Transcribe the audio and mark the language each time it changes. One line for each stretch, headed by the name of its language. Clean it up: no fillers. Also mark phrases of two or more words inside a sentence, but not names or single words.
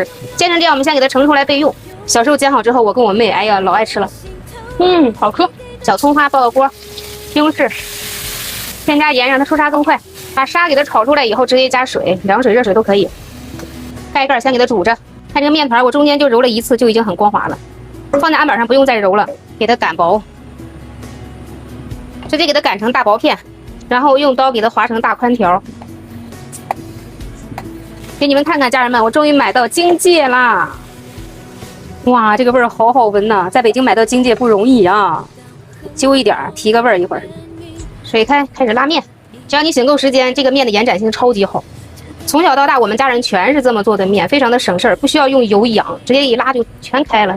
Chinese: 煎成這樣，我們先給它盛出來備用。小時候煎好之後，我跟我妹，哎呀，老愛吃了。好嗑。小蔥花爆個鍋，西紅柿，添加鹽讓它出沙更快。把沙給它炒出來以後，直接加水，涼水、熱水都可以。蓋蓋先給它煮着。看這個麵團，我中間就揉了1次，就已經很光滑了。放在案板上不用再揉了，給它擀薄，直接給它擀成大薄片，然後用刀給它劃成大寬條。給你們看看，家人們，我終於買到京芥啦！哇，這個味兒好好聞吶！在北京買到京芥不容易啊，揪一點兒，提個味兒一會兒。水開，開始拉麵。只要你醒夠時間，這個麵的延展性超級好。從小到大，我們家人全是這麼做的麵，非常的省事兒，不需要用油養，直接一拉就全開了。